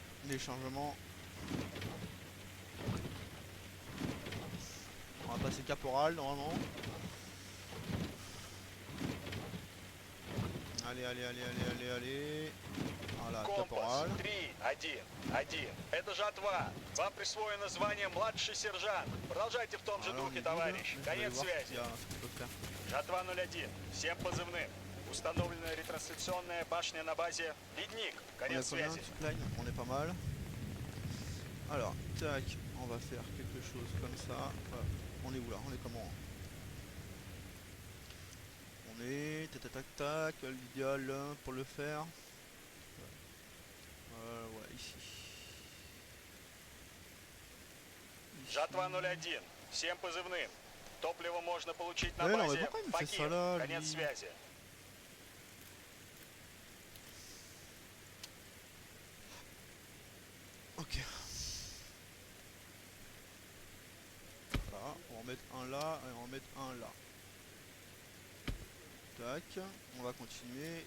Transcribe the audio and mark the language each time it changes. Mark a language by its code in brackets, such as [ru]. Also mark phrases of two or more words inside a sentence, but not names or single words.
[fr] les chargements. On va passer caporal normalement. Allez, allez, allez, allez, allez, allez. Voilà, [ru] Компас [fr] caporal. [ru] 3-1-1. Это жатва. Вам присвоено звание младший сержант. Продолжайте в том же [fr] Voilà, on [ru] духе, [fr] est [ru] товарищ. good. Конец [fr] Je vais voir s'il y [ru] связи. [fr] a ce qu'on peut faire. [ru] Жатва 01. Всем позывным. Установлена ретрансляционная башня на базе Ледник. [fr] On est [ru] Конец [fr] combien, [ru] связи. [fr] Suppline? On est pas mal. Alors, tac, on va faire quelque chose comme ça. Voilà. On est où là? On est comment? On est tac tac tac tac, l'idéal pour le faire. Ouais, ici. [ru] Жатва 01. Всем позывным. Топливо можно получить на [fr] Ouais, non, mais [ru] базе [fr] pourquoi il me fait ça [ru] Факир. [fr] là, [ru] Конец [fr] lui? [ru] связи. [fr] Ok. Voilà, on va en mettre un là et on va en mettre un là. Tac, on va continuer.